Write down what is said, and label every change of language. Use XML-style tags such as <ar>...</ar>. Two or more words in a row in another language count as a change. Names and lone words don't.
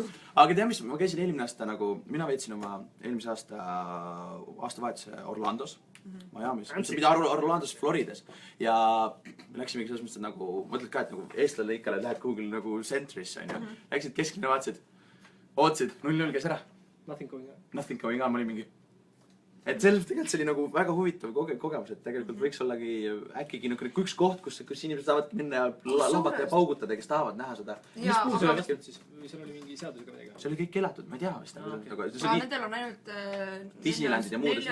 <et>Aga tea mis, ma käisin eelmine aasta nagu, mina veetsin oma eelmise aastavahetuse Orlandos. Miami's, mida Orlandos, Floridas. Ja me läksimegi selles mõttes, et nagu, mõtled ka, et nagu eestlane ikka lähed kuhugil nagu centrisse, on ju. Läksid keskline vaatasid, ootasid, 0-0 käis ära.</et> <en>Nothing going on. Nothing going on,</en> <et>ma olin mingi. Et selles tegelikult see oli nagu väga huvitav kogemus, et tegelikult võiks ollagi äkkigi üks koht, kus inimesed saavad minna ja lambata ja paugutada, kes tahavad näha seda. Mis puhul see oli siis? Või seal oli mingi seadusega midagi? See oli kõik keelatud, ma ei tea vist. Nendel on ainult Disneylandid ja muud.</et>